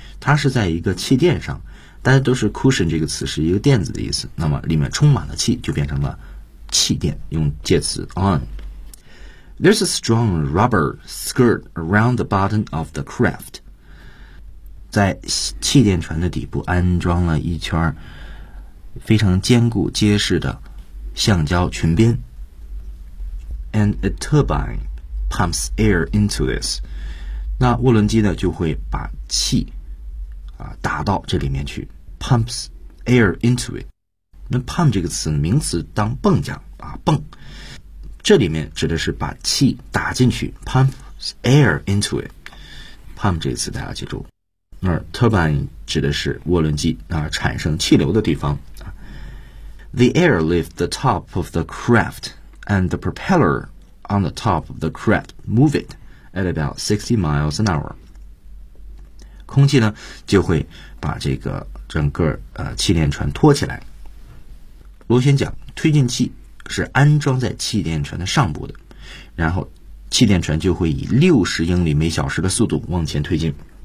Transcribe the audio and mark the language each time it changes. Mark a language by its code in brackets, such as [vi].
[zh] 它是在一个气垫上，大家都是 cushion 这个词是一个垫子的意思，那么里面充满了气，就变成了气垫，用介词 on。 [en] There's a strong rubber skirt around the bottom of the craft. [zh] 在气垫船的底部安装了一圈非常坚固结实的橡胶裙边。 [en] And a turbine pumps air into this. [zh] 那涡轮机呢就会把气啊打到这里面去 , [en] pumps air into it. [zh] 那 pump 这个词名词当泵讲啊泵。这里面指的是把气打进去 , [en] pump air into it. [zh] pump 这个词大家记住。那 turbine 指的是涡轮机啊产生气流的地方。 [en] The air lifts the top of the craft, and the propeller on the top of the craft moves it at about 60 miles an hour. [zh] 空气呢就会把这个整个气垫船托起来。螺旋桨推进器是安装在气垫船的上部的，然后气垫船就会以60英里每小时的速度往前推进。